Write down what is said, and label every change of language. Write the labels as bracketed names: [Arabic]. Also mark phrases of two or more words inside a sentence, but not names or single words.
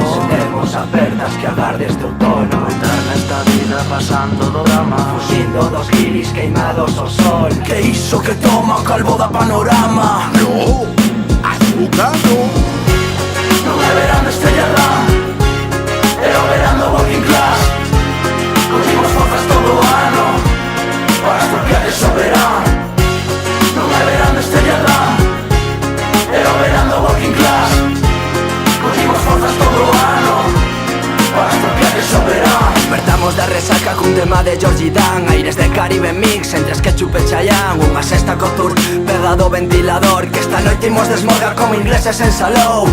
[Galician] Temos apertas que agardes de outono. Entrar nesta vida pasando do drama, fuxindo dos guiris queimados ao sol. Que iso que toma o calvo da panorama. [Spanish] No, azúcar no. [Galician] non é verán de estrellada, é o verán do [English] working class. [Galician] Cogimos forzas todo o ano para estropear ese verán. Non é verán de estrellada, é o verán do [English] working class. [Galician] Cogimos forzas todo o ano para estropear ese verán. Despertamos da resaca cun tema de Georgie Dan, aires de Caribe mix entre Ketchup e Chayanne. Unha sexta co tour pegado ao ventilador, que esta noite imos desmorgar como ingleses en Salou.